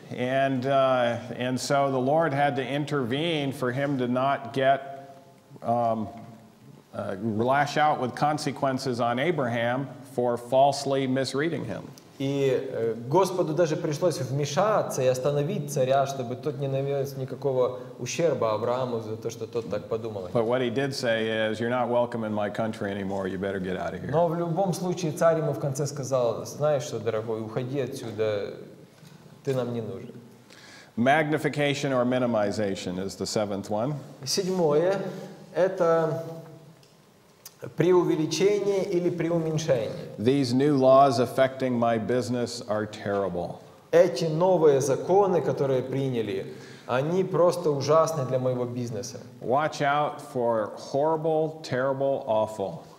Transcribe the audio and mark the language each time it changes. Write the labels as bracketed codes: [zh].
[en] And so the Lord had to intervene for him to not get lash out with consequences on Abraham for falsely misreading him. [ru] И Господу даже пришлось вмешаться и остановить царя, чтобы тот не нанес никакого ущерба Аврааму за то, что тот так подумал. [en] But what he did say is, you're not welcome in my country anymore, you better get out of here. [ru] Но в любом случае царь ему в конце сказал, знаешь что, дорогой, уходи отсюда, ты нам не нужен. [en] Magnification or minimization is the seventh one. [ru] Седьмое – это преувеличение или преуменьшение. [en] These new laws affecting my business are terrible. [ru] Эти новые законы, которые приняли, они просто ужасны для моего бизнеса. [en] Watch out for horrible, terrible, awful.